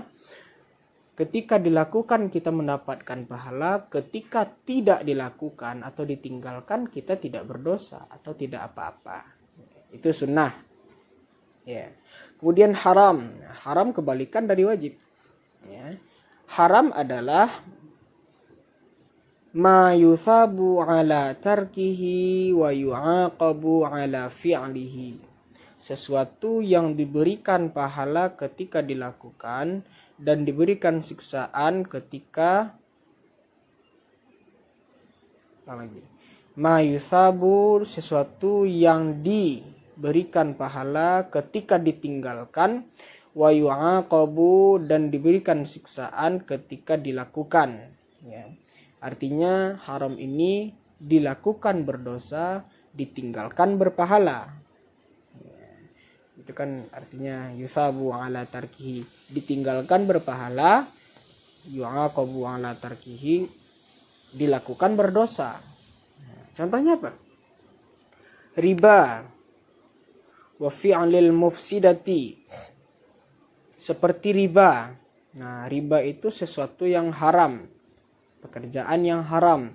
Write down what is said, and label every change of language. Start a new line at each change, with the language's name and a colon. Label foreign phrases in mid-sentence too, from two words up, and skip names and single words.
Indonesian: Ketika dilakukan kita mendapatkan pahala, ketika tidak dilakukan atau ditinggalkan kita tidak berdosa atau tidak apa-apa. Itu sunnah. Ya. Kemudian haram. Haram kebalikan dari wajib. Ya. Haram adalah
Arabic: ما يثاب على تركه ويعاقب على فعله.
Indonesian: Sesuatu yang diberikan pahala ketika dilakukan dan diberikan siksaan ketika
Arabic: ما يثاب,
Indonesian: sesuatu yang diberikan pahala ketika ditinggalkan,
Arabic: ويعاقب,
Indonesian: dan diberikan siksaan ketika dilakukan. Ya. Artinya haram ini dilakukan berdosa, ditinggalkan berpahala. Ya. Itu kan artinya
Arabic: يثاب على تركه,
Indonesian: ditinggalkan berpahala,
Arabic: يعاقب على تركه,
Indonesian: dilakukan berdosa. Contohnya apa?
Arabic: ربا وفعل المفسدات.
Indonesian: Seperti riba. Nah, riba itu sesuatu yang haram, pekerjaan yang haram.